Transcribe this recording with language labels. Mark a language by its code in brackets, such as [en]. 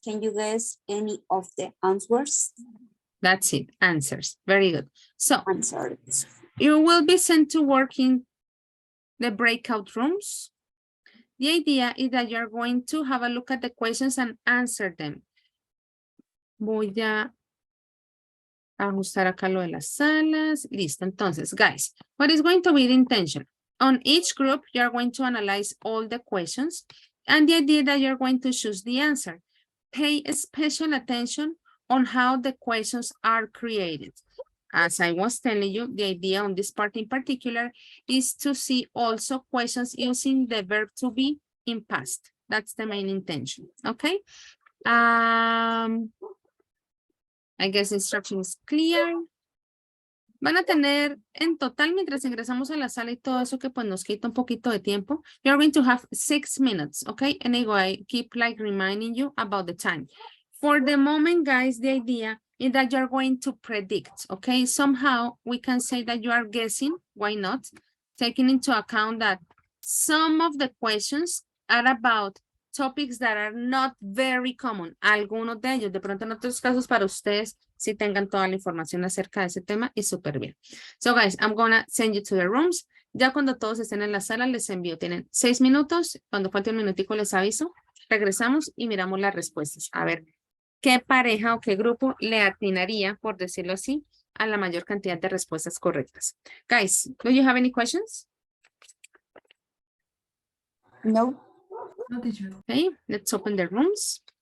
[en] Can you guess any of the answers? That's it, answers. Very good. So Answers. you will be sent to work in the breakout rooms. The idea is that you're going to have a look at the questions and answer them. [es] Voy a ajustar acá lo de las salas. Listo. Entonces, [en] guys, what is going to be the intention? On each group, you're going to analyze all the questions, and the idea that you're going to choose the answer. Pay special attention on how the questions are created. As I was telling you, the idea on this part in particular is to see also questions using the verb to be in past. That's the main intention, okay? I guess instruction is clear. [es] Van a tener en total, mientras ingresamos a la sala y todo eso que pues nos quita un poquito de tiempo, [en] you're going to have 6 minutes, okay? And I keep like reminding you about the time. For the moment, guys, the idea is that you're going to predict, okay? Somehow we can say that you are guessing, why not? Taking into account that some of the questions are about topics that are not very common. [es] Algunos de ellos, de pronto en otros casos para ustedes, si tengan toda la información acerca de ese tema, es súper bien. [en] So guys, I'm gonna send you to the rooms. [es] Ya cuando todos estén en la sala, les envío. Tienen 6 minutos. Cuando falte un minutico les aviso. Regresamos y miramos las respuestas. A ver, ¿qué pareja o qué grupo le atinaría, por decirlo así, a la mayor cantidad de respuestas correctas? [en] Guys, do you have any questions? No. No, teacher. Okay, let's open the rooms.